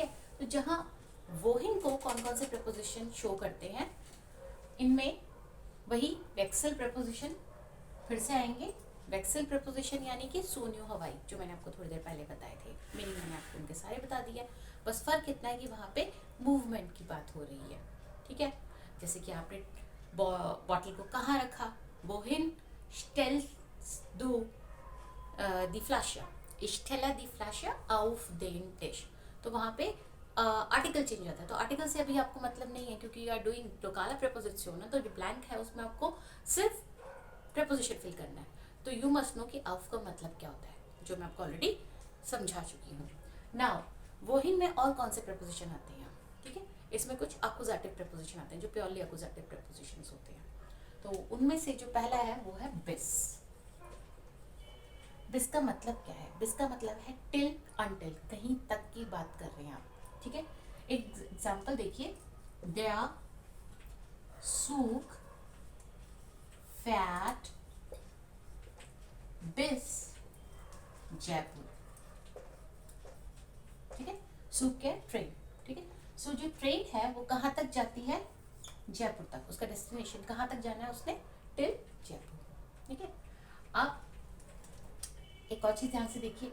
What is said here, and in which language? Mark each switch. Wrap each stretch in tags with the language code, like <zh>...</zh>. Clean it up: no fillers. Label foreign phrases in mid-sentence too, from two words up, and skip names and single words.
<hi>तो जहाँ वोहिन को कौन कौन से प्रपोजिशन शो करते हैं, इनमें वही वेक्सल प्रपोजिशन फिर से आएंगे. वेक्सल प्रपोजिशन यानी कि सोन्यू हवाई, जो मैंने आपको थोड़ी देर पहले बताए थे. मीनिंग मैंने आपको उनके सारे बता दिया. बस फर्क इतना है कि वहाँ पे मूवमेंट की बात हो रही है. ठीक है. जैसे कि आपने बॉटल को कहाँ रखा.</hi> <de>वोहिन stellst du die Flasche. Ich stelle die Flasche auf den Tisch.</de> <hi>तो वहाँ पे आर्टिकल चेंज होता है. तो आर्टिकल से अभी आपको मतलब नहीं है क्योंकि</hi> <en>you are doing</en> <hi>लोकाला प्रपोजिशन है. तो जो ब्लैंक है उसमें आपको सिर्फ प्रपोजिशन फिल करना है. तो</hi> <en>you must know</en> <hi>कि ऑफ का मतलब क्या होता है, जो मैं आपको ऑलरेडी समझा चुकी हूँ. नाउ वोहिन में और कौन से प्रपोजिशन आते हैं? ठीक है. इसमें कुछ अकुजाटिव प्रपोजिशन आते हैं जो प्योरली अकुजाटिव प्रपोजिशंस होते हैं. तो उनमें से जो पहला है वो है बिस. बिस का मतलब क्या है? बिस का मतलब है टिल अनटिल, कहीं तक की बात कर रहे हैं आप. ठीक है. एक एग्जांपल देखिए. Der Zug fährt bis जयपुर. ठीक है. सूक है ट्रेन. ठीक है. सो जो ट्रेन है वो कहाँ तक जाती है? जयपुर तक. उसका डेस्टिनेशन कहाँ तक जाना है उसने? टिल जयपुर. ठीक है. अब एक और चीज ध्यान से देखिए.</hi>